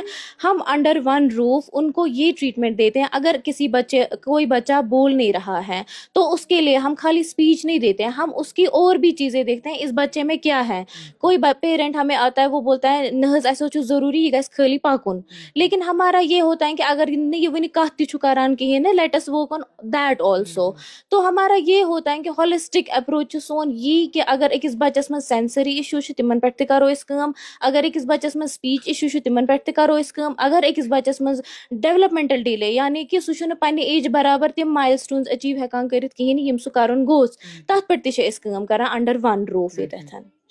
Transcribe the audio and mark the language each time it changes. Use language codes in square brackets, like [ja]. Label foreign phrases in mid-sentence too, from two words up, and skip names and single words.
[hi] हम [en] under one roof [hi] उनको ये ट्रीटमेंट देते हैं. अगर कोई बच्चा बोल नहीं रहा है तो उसके लिए हम खाली स्पीच नहीं देते हैं, हम उसकी और भी चीज़ें देखते हैं इस बच्चे में क्या है. कोई पेरेंट हमें आता है, वो बोलता है [ks] नहज ऐसा ज़रूरी यह गस खाली पाकुन, [hi] लेकिन हमारा ये होता है कि अगर [ks] ये वन कत करान कहें ना, [en] let us work on that also. [hi] तो हमारा ये होता है कि [en] holistic approach [ks] सोन ये कि अगर अकिस बच्चस में [en] sensory issue [ks] तिमन पे करो अस काम, अगर अकिस बच्चस में [en] speech issue [ks] तिमन पे करो अस काम, अगर अकिस बच्चस में [en] developmental delay [ks] यानी कि सह पन्ने एज बराबर तम [en] milestones achieve [ks] हेकान करित कहीं यम सह करन गोस, तथ पे काम करान [en] under one roof [ks] ये.